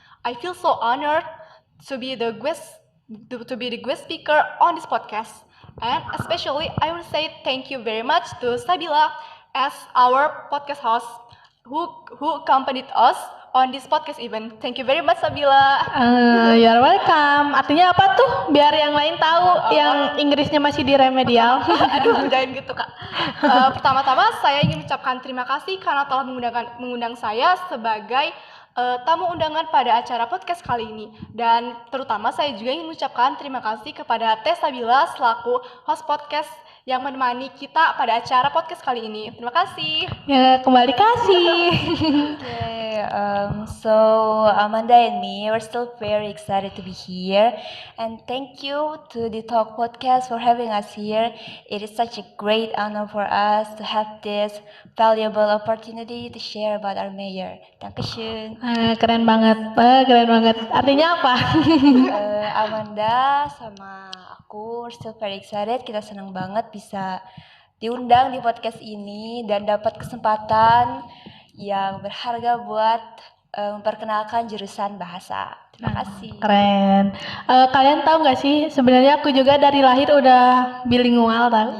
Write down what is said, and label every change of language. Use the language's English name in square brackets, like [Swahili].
[English] I feel so honored to be the guest speaker on this podcast. And especially, I want to say thank you very much to Sabila as our podcast host who accompanied us on this podcast event. Thank you very much Sabila. You're welcome. [Indonesian] Artinya apa tuh? Biar yang lain tahu yang Inggrisnya masih di remedial. Aduh, jangan gitu Kak. Pertama-tama saya ingin mengucapkan terima kasih karena telah mengundang saya sebagai tamu undangan pada acara podcast kali ini. Dan terutama saya juga ingin mengucapkan terima kasih kepada Teh Sabila selaku host podcast yang menemani kita pada acara podcast kali ini. Terima kasih. Ya, kembali kasih. [English] Okay, so Amanda and me, we're still very excited to be here, and thank you to the Talk Podcast for having us here. It is such a great honor for us to have this valuable opportunity to share about our mayor. [German] Dankeschön. [Indonesian] Keren banget, keren banget. Artinya apa? [English] Amanda [Indonesian] sama aku [English] we're still very excited. [Indonesian] Kita senang banget bisa diundang di podcast ini dan dapat kesempatan yang berharga buat memperkenalkan jurusan bahasa. Terima kasih. Keren. Kalian tahu nggak sih, sebenarnya aku juga dari lahir udah bilingual tahu.